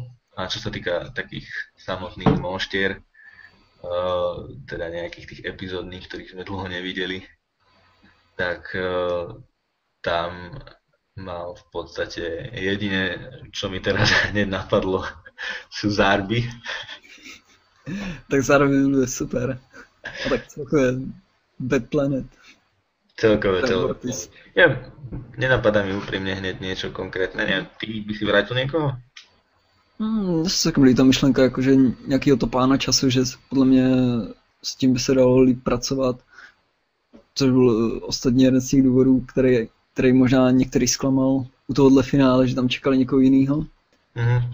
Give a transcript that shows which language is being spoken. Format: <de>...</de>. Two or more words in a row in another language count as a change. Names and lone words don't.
<sk>A čo sa týka takých samotných monštier, teda nejakých tých epizódnych, ktorých sme dlho nevideli, tak tam mal v podstate jediné, čo mi teraz hneď napadlo, sú Zarby. Tak zároveň bude super.</sk> <cs>A tak celkově Bad Planet.</cs> <sk>Celkové. Ja, nenapadá mi úprimne hneď niečo konkrétne. Neviem, ty by si vrátil niekoho?</sk> <cs>Mně se taky líbí ta myšlenka, jakože nějakýho topána času, že podle mě s tím by se dalo líp pracovat. Což byl ostatně jeden z těch důvodů, který možná některý zklamal u tohohle finále, že tam čekali někoho jiného. Mhm.</cs>